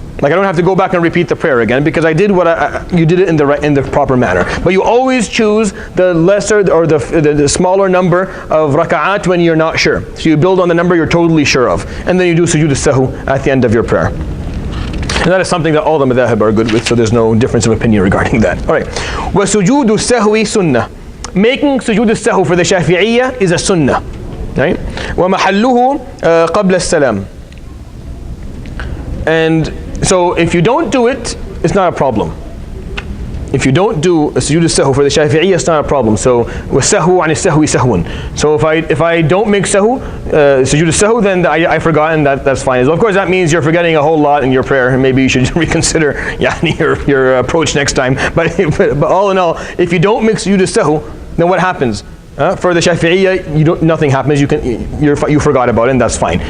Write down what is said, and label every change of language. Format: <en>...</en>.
<en>Like I don't have to go back and repeat the prayer again because I did what you did it in the proper manner. But you always choose the lesser or the smaller number of raka'at when you're not sure. So you build on the number you're totally sure of, and then you do sujood as-sahw at the end of your prayer. And that is something that all the madhahib are good with, so there's no difference of opinion regarding that. All right.</en> <ar>وَسُجُودُ السَّهْوِ sunnah.</ar> <en>Making sujood as-sahw for the Shafi'iyya is a sunnah. Right?</en> <ar>وَمَحَلُّهُ قَبْلَ السَّلَامِ.</ar> <en>And so if you don't do it, it's not a problem. If you don't do a sujood as-sahw for the Shafi'iyya, it's not a problem.</en> <ar>So وَالسَّهْوُ عَنِ السَّهْوِ سَهْوٌ.</ar> <en>So if I don't make sujood as-sahw, then I forgot, and that's fine. So of course that means you're forgetting a whole lot in your prayer, and maybe you should reconsider your approach next time. But all in all, if you don't make sujood as-sahw, then what happens? For the Shafi'iyya, nothing happens. You forgot about it, and that's fine.</en>